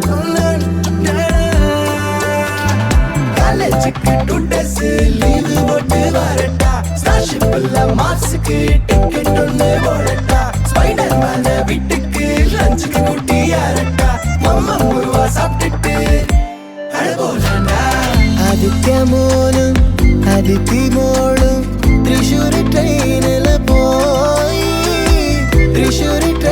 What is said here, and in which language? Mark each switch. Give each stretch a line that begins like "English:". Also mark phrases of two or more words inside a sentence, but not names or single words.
Tamil: காலேஜுக்கு 2 days லீவு போட்டு வரட்டா, ஸ்டார்ஷிப்ல மார்ஸுக்கு டிக்கெட் ஒன்று போடட்டா, ஸ்பைடர் மேன வீட்டுக்கு லஞ்சுக்கு கூட்டி யாரட்டா, மம்மா முருவா சாப்பிட்டுட்டு அழகோலண்டா.
Malayalam: ആദിത്യ മോനും അതിഥി മോളും തൃശ്ശൂർ ട്രെയിനിൽ പോയി. തൃശ്ശൂർ